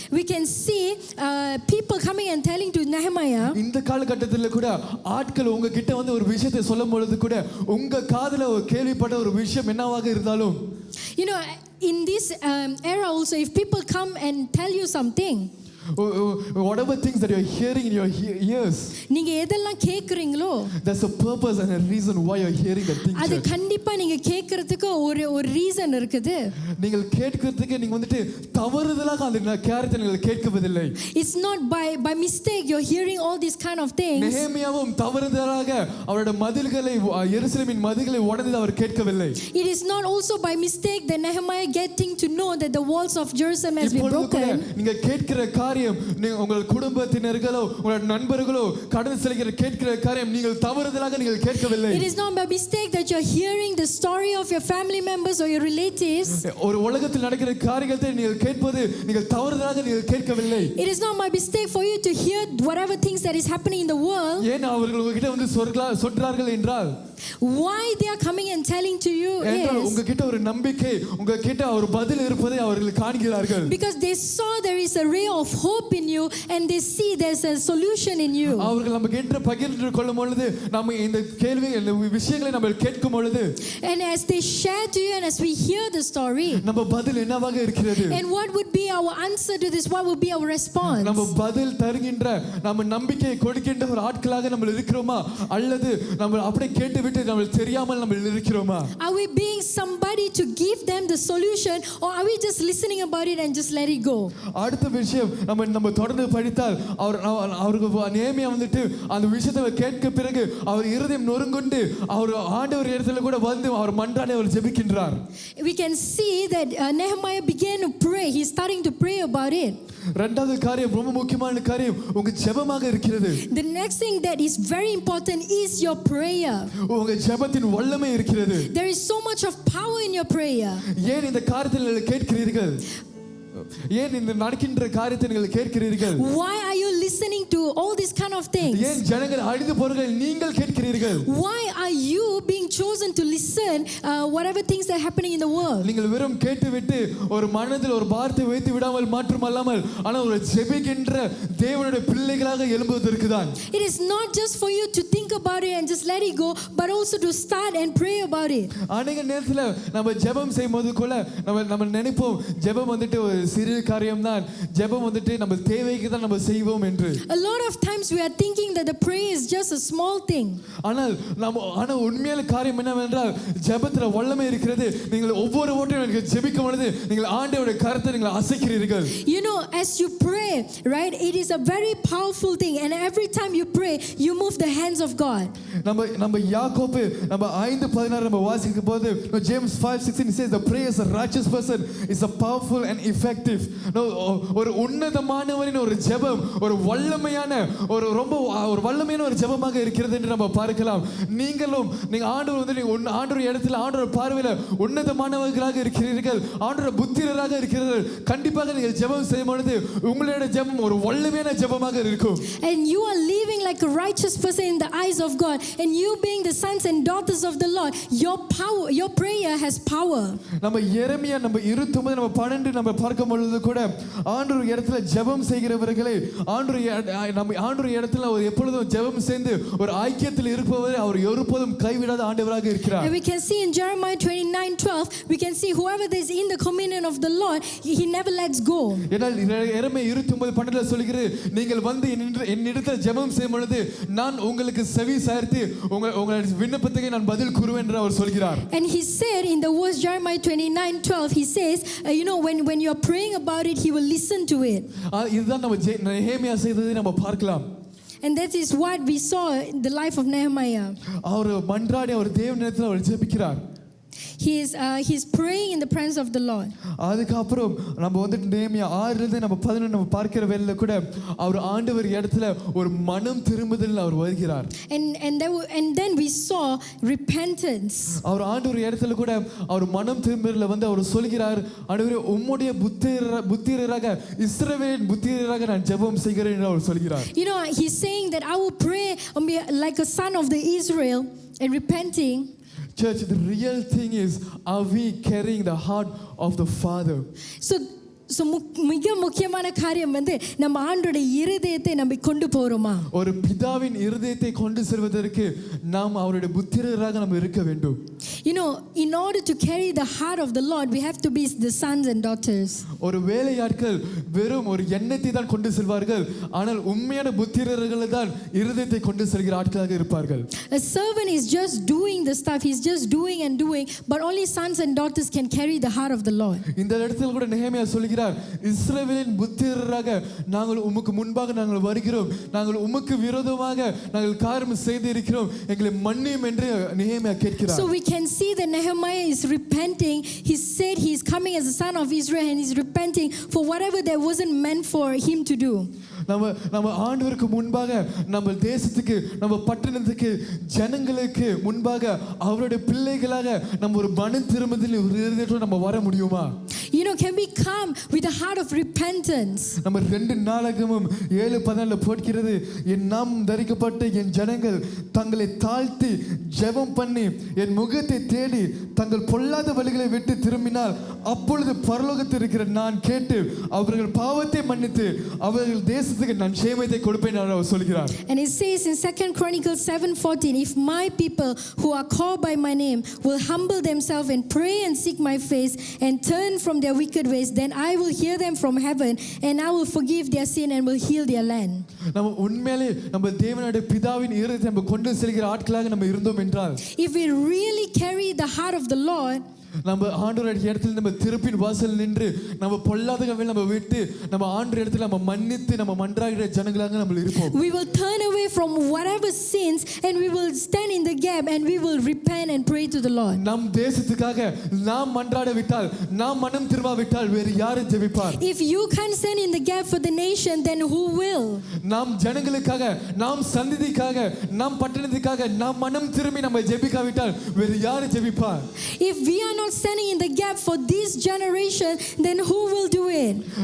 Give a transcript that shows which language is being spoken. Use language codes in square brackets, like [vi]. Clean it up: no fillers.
[en] We can see people coming and telling to Nehemiah, [ta] இந்த காலகட்டத்தில் கூட ஆட்கள் உங்க கிட்ட வந்து ஒரு விஷயத்தை சொல்லும் பொழுது கூட உங்க காதுல ஒரு கேள்விப்பட்ட ஒரு விஷயம் என்னவாக இருந்தாலும், [en] in this era also, if people come and tell you something, whatever things that you're hearing in your ears, [ta] நீங்க எதெல்லாம் கேக்குறீங்களோ, [en] there's a purpose and a reason why you're hearing that thing. [ta] அது கண்டிப்பா நீங்க கேக்குறதுக்கு ஒரு ரீசன் இருக்குது. நீங்கள் கேட்கிறதுக்கு நீங்க வந்துட்டு தவறுதலாக அந்த காரியத்தை நீங்கள் கேட்கவில்லை. [en] It's not by mistake you're hearing all these kind of things. [ta] நெகேமியாவும் தவறுதலாக அவருடைய மதில்களை எருசலேமின் மதில்களை உடைந்து அவர் கேட்கவில்லை. [en] It is not also by mistake that Nehemiah getting to know that the walls of Jerusalem has been broken. [ta] நீங்க கேட்கிற காரியம் உங்கள் குடும்பத்தினர்களோ உங்கள் நண்பர்களோ கடந்து செல்கிற கேட்கிற காரியம் நீங்கள் தவறுதலாக நீங்கள் கேட்கவில்லை. [en] It is not by mistake that you're hearing the story of your family members or your relatives. [ta] ஒரு உலகத்தில் நடக்கிற காரியத்தை நீங்கள் கேட்பது நீங்கள் தவறுதலாக நீங்கள் கேட்கவில்லை. [en] It is not my mistake for you to hear whatever things that is happening in the world. [ta] ஏன் அவர்கள் உங்ககிட்ட வந்து சொல்றார்கள் என்றால், [en] why they are coming and telling to you is [ta] உங்ககிட்ட ஒரு நம்பிக்கை உங்ககிட்ட ஒரு பதில் இருப்பதை அவர்கள் காண்கிறார்கள். [en] because they saw there is a ray of hope in you and they see there's a solution in you. [ta] அவர்கள் நம்ம கிட்ட பகிர்ந்து கொள்ளும் பொழுது நம்ம இந்த கேள்வி இந்த விஷயங்களை நம்ம கேட்கும் பொழுது, [en] and as they share to you and as we hear the story, [ta] நம்ம பதில் என்னவாக இருக்கிறது? [en] and what would be our answer to this, what would be our response? [ta] நம்ம பதில் தருகின்ற நம்ம நம்பிக்கை கொடுக்கின்ற ஒரு ஆட்களாக நம்ம இருக்கிறோமா அல்லது நம்ம அப்படியே கேட்டுவிட்டு நம்ம தெரியாமல் நம்ம இருக்கிறோமா? [en] Are we being somebody to give them the solution, or are we just listening about it and just let it go? [ta] அடுத்த விஷயம் நம்ம தொடர்ந்து படித்தால் அவருக்கு நெகேமியா வந்துட்டு அந்த விஷயத்தை கேட்க பிறகு அவர் இருதயம் நொறுங்குண்டு அவர் ஆண்டவர் இடத்துல கூட வந்து அவர் மன்றாடி அவர் ஜெபிக்கின்றார். [en] We can see that Nehemiah began to pray. He's starting to pray about it. [ta] இரண்டாவது காரியம் ரொம்ப முக்கியமான காரியம் உங்க ஜெபமாக இருக்கிறது. [en] The next thing that is very important is your prayer. [ta] உங்க ஜெபத்தின் வல்லமை இருக்கிறது. [en] There is so much of power in your prayer. [ta] ஏன் இந்த காரியத்தை கேட்கிறீர்கள்? ஏன் இந்த நடக்கின்ற காரியத்தை நீங்கள் கேட்கிறீர்கள்? [en] Why are you listening to all these kind of things? [ta] ஏன் ஜனங்கள் அழிந்து போறார்கள் நீங்கள் கேட்கிறீர்கள்? [en] Why are you being chosen to listen whatever things that are happening in the world? [ta] நீங்கள் வெறும் கேட்டுவிட்டு ஒரு மனதில் ஒரு வார்த்தை வைத்து விடாமல் மாற்றமல்லாமல் ஆனால் ஒரு ஜெபிக்கின்ற தேவனுடைய பிள்ளைகளாக எழும்புவதற்கு தான். [en] It is not just for you to think about it and just let it go, but also to start and pray about it. [ta] அநேக நேரத்தில் நம்ம ஜெபம் செய்யும்போது கூட நம்ம நினைப்போம் ஜெபம் வந்துட்டு ஒரு சிறிய காரியம் தான், ஜெபம் வந்துட்டு நம்ம தேவைக்கு தான் நம்ம செய்வோம் என்று. [en] A lot of times we are thinking that the prayer is just a small thing. [ta] ஆனா உண்மையான காரியம் என்னவென்றால் ஜெபத்துல வல்லமை இருக்கிறது. நீங்கள் ஒவ்வொரு ஓட்டையும் நீங்கள் ஜெபிக்கும் பொழுது நீங்கள் ஆண்டவருடைய கரத்தை நீங்கள் அசைக்கிறீர்கள். [en] As you pray, right, it is a very powerful thing, and every time you pray you move the hands of God. [ta] நம்ம யாக்கோபு நம்ம 5:16 நம்ம வாசிக்கும் போது [en] James 5:16 says the prayer of a righteous person is a powerful and effective effective. [ta] ஒரு உன்னதமானவரின் ஒரு ஜெபம் ஒரு வல்லமையான ஒரு வல்லமையான ஒரு ஜெபமாக இருக்கிறது என்று நம்ம பார்க்கலாம். நீங்க ஆண்டவர் வந்து நீங்க ஆண்டவர் இடத்துல ஆண்டவர் பார்வையில உன்னதமானவர்களாக இருக்கிறீர்கள், ஆண்டவர் புத்திரராக இருக்கிறீர்கள். கண்டிப்பாக நீங்கள் ஜெபம் செய்யும் பொழுது உங்களுடைய ஜெபம் ஒரு வல்லமையான ஜெபமாக இருக்கும். [en] And you are living like a righteous person in the eyes of God, and you being the sons and daughters of the Lord, your prayer has power. [ta] நம்ம எரேமியா நம்ம 29 நம்ம 12 நம்ம பார்க்கும் பொழுது கூட ஆண்டவர் இடத்துல ஜெபம் செய்கிறவர்களே ஆண்டவர் இடத்துல அவர் எப்பொழுதும் ஜெபம் செய்து ஒரு ஐக்கியத்தில் இருப்பவரை அவர் ஒருபோதும் கைவிடாத ஆண்டவராக இருக்கிறார். [en] And we can see in Jeremiah 29:12 we can see whoever is in the communion of the Lord, he never lets go. [ta] ஏனால் எரேமியா 29:12 சொல்கிறது, நீங்கள் வந்து என்னிடத்தில் ஜெபம் செய்யும் பொழுது நான் உங்களுக்கு செவி சாய்த்து உங்களுடைய விண்ணப்பத்துக்கு நான் பதில் கூறுவேன் என்று அவர் சொல்கிறார். [en] And he said in the verse Jeremiah 29:12 he says, when you are praying about it, he will listen to it. [ta] இதுதான் நம்ம நெகேமியா செய்ததை நம்ம பார்க்கலாம். [en] And that is what we saw in the life of Nehemiah. [ta] அவர் மன்றாடி அவர் தேவனிடத்தில் அவர் ஜெபிக்கிறார். [en] He is praying in the presence of the Lord. [ta] அதுக்கு அப்புறம் நம்ம வந்து நெகேமியா 6 இருந்து நம்ம 11 நம்ம பார்க்கிற வேளையில கூட அவர் ஆண்டவர் இடத்துல ஒரு மனம் திரும்புதல் அவர் வருகிறார். [en] And then we saw repentance. [ta] அவர் ஆண்டவர் இடத்துல கூட அவர் மனம் திரும்புதல்ல வந்து அவர் சொல்கிறார், ஆண்டவரே உம்முடைய புத்திரராக இஸ்ரவேலின் புத்திரராக நான் ஜெபம் செய்கிறேன் என்று அவர் சொல்கிறார். [en] He's saying that I will pray like a son of the Israel and repenting. Church, the real thing is, are we carrying the heart of the Father? [ta] So மிக முக்கியமான காரியம் வந்து நம்ம ஆண்டவருடைய இருதயத்தை நம்ம கொண்டு போறோமா? ஒரு பிதாவின் இருதயத்தை கொண்டு செல்வதற்கு நாம் அவருடைய புத்திரராக நாம் இருக்க வேண்டும். [en] In order to carry the heart of the Lord, we have to be the sons and daughters. [ta] ஒரு வேலையாட்கள் வெறும் ஒரு எண்ணத்தை தான் கொண்டு செல்வார்கள், ஆனால் உண்மையான புத்திரர்கள் தான் இருதயத்தை கொண்டு செல்கிற ஆட்களாக இருப்பார்கள். [en] A servant is just doing the stuff, he's just doing and doing, but only sons and daughters can carry the heart of the Lord. [ta] இந்த இடத்துல கூட நெகேமியா சொல்கிறார், இஸ்ரவேலின் புத்திரராக நாங்கள் உமக்கு முன்பாக நாங்கள் வருகிறோம், நாங்கள் உமக்கு விரோதமாக நாங்கள் காரியம் செய்து இருக்கிறோம், எங்களை மன்னியும் என்று நெகேமியா கேட்கிறார். [en] So we can see that Nehemiah is repenting. He said he is coming as a son of Israel and he's repenting for whatever that wasn't meant for him to do. [ta] நம்ம ஆண்டவருக்கு முன்பாக நம்ம தேசத்துக்கு நம்ம பட்டணத்துக்கு ஜனங்களுக்கு முன்பாக அவருடைய பிள்ளைகளாக நம்ம ஒரு மனம் திரும்புதல் இருதயத்தோடு நம்ம வர முடியுமா? [en] Can we come with a heart of repentance? [ta] நம்ம 2 நாளாகமும் 7:14 போடுகிறது, என் நாம் தரிக்கப்பட்ட என் ஜனங்கள் தங்களை தாழ்த்தி ஜெபம் பண்ணி என் முகத்தை தேடி தங்கள் பொல்லாத வழிகளை விட்டு திரும்பினால் அப்பொழுது பரலோகத்தில் இருக்கிற நான் கேட்டு அவர்கள் பாவத்தை மன்னித்து அவர்கள் தேசத்துக்கு நான் சேமத்தை கொடுப்பேன் என்று அவர் சொல்கிறார். [en] And it says in 2 Chronicles 7:14, if my people who are called by my name will humble themselves and pray and seek my face and turn from their wicked ways, then I will hear them from heaven and I will forgive their sin and will heal their land. [ta] நம்ம உண்மையிலே நம்ம தேவனுடைய பிதாவின் இருதயத்தை நம்ம கொண்டு செல்கிற ஆட்களாக நம்ம இருந்தோம் என்றால், [en] if we really carry the heart of the Lord, [ta] நம்ம ஆண்டவருடைய இடத்துல நம்ம திருப்பின் வாசல் நின்று நம்ம பொல்லாதவங்களை நம்ம விட்டு நம்ம ஆண்டவர் இடத்துல நம்ம மன்னித்து நம்ம மன்றாடுற ஜனங்களாக நம்ம இருப்போம். [en] We will turn away from whatever sins and we will stand in the gap and we will repent and pray to the Lord. [ta] நம் தேசத்துக்காக நாம் மன்றாட விட்டால், நாம் மனம் திரும்பாவிட்டால் வேறு யார் ஜெபிப்பார்? [en] If you can't stand in the gap for the nation, then who will? [ta] நாம் ஜனங்களுக்காக, நாம் சந்ததிக்காக, நாம் பட்டணத்துக்காக நாம் மனம் திரும்பி நம்ம ஜெபிக்காவிட்டால் வேறு யார் ஜெபிப்பார்? [en] If we are not standing in the gap for this generation, then who will do it?